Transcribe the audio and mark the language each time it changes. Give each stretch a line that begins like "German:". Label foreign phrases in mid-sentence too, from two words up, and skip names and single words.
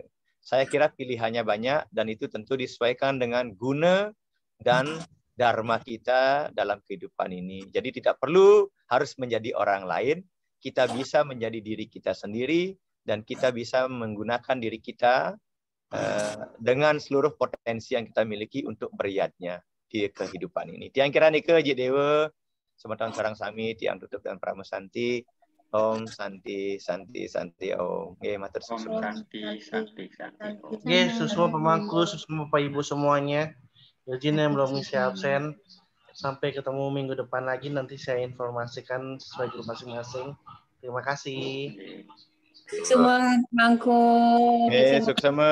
Indonesian: Saya kira pilihannya banyak dan itu tentu disesuaikan dengan guna dan dharma kita dalam kehidupan ini. Jadi tidak perlu harus menjadi orang lain, kita bisa menjadi diri kita sendiri dan kita bisa menggunakan diri kita dengan seluruh potensi yang kita miliki untuk beryadnya di kehidupan ini.
Balinese: Tiang kira nika Jik Dewa, semeton sarang sami, tiang tutup dan pramusanti.
Sanskrit: Om Santi Santi Santi Om.
Balinese: Matur susun.
Sanskrit: Santi Santi Santi Om.
Indonesian: Semua pemangku, semua Bapak Ibu semuanya. Izin yang belum ngisi absen. Sampai ketemu minggu depan lagi. Nanti saya informasikan sesuai grup masing-masing. Terima kasih. Semua mangku. Sukses.